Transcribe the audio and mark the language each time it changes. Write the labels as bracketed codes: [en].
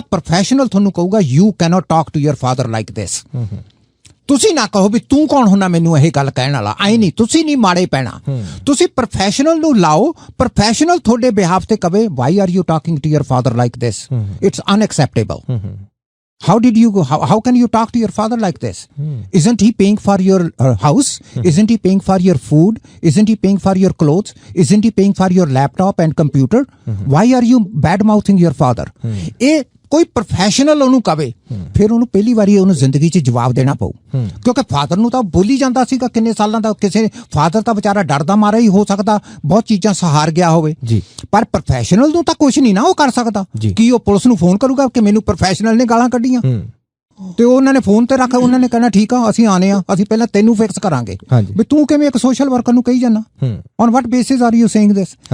[pa] Professional ਤੁਹਾਨੂੰ ਕਹੂਗਾ [en] You cannot talk to your father like this. [pa] ਤੁਸੀਂ ਨਾ ਕਹੋ ਵੀ ਤੂੰ ਕੌਣ ਹੁੰਦਾ ਮੈਨੂੰ ਇਹ ਗੱਲ ਕਹਿਣ ਵਾਲਾ, ਆਈ ਨਹੀਂ, ਤੁਸੀਂ ਨਹੀਂ ਮਾੜੇ ਪੈਣਾ। ਤੁਸੀਂ ਪ੍ਰੋਫੈਸ਼ਨਲ ਨੂੰ ਲਾਓ, ਪ੍ਰੋਫੈਸ਼ਨਲ ਤੁਹਾਡੇ ਬਿਹਾਫ ਤੇ ਕਵੇ [en] Why are you talking to your father like this, it's unacceptable. How did you go? How can you talk to your father like this? Isn't he paying for your house? Isn't he paying for your food? Isn't he paying for your clothes? Isn't he paying for your laptop and computer? Why are you bad mouthing your father? [pa] ਇਹ ਕੋਈ professional ਉਹਨੂੰ ਕਵੇ, ਫਿਰ ਉਹਨੂੰ ਪਹਿਲੀ ਵਾਰੀ ਉਹਨੂੰ ਜ਼ਿੰਦਗੀ 'ਚ ਜਵਾਬ ਦੇਣਾ ਪਊ, ਕਿਉਂਕਿ ਫਾਦਰ ਨੂੰ ਤਾਂ ਬੋਲੀ ਜਾਂਦਾ ਸੀਗਾ ਕਿੰਨੇ ਸਾਲਾਂ ਦਾ। ਕਿਸੇ ਫਾਦਰ ਤਾਂ ਵਿਚਾਰਾ ਡਰਦਾ ਮਾਰਾ ਹੀ ਹੋ ਸਕਦਾ, ਬਹੁਤ ਚੀਜ਼ਾਂ ਸਹਾਰ ਗਿਆ ਹੋਵੇ, ਪਰ ਪ੍ਰੋਫੈਸ਼ਨਲ ਨੂੰ ਤਾਂ ਕੁਛ ਨਹੀਂ ਨਾ ਉਹ ਕਰ ਸਕਦਾ। ਕੀ ਉਹ ਪੁਲਿਸ ਨੂੰ ਫੋਨ ਕਰੂਗਾ ਕਿ ਮੈਨੂੰ ਪ੍ਰੋਫੈਸ਼ਨਲ ਨੇ ਗਾਲਾਂ ਕੱਢੀਆਂ? ਤੇ ਉਹਨਾਂ ਨੇ ਫੋਨ ਤੇ ਰੱਖ, ਉਹਨਾਂ ਨੇ ਕਹਿਣਾ ਠੀਕ ਆ ਅਸੀਂ ਆਨੇ ਆ, ਅਸੀਂ ਪਹਿਲਾਂ ਤੈਨੂੰ ਫਿਕਸ ਕਰਾਂਗੇ ਵੀ ਤੂੰ ਕਿਵੇਂ ਇੱਕ ਸੋਸ਼ਲ ਵਰਕਰ ਨੂੰ ਕਹੀ ਜਾਣਾ, [en] On what basis are you saying this?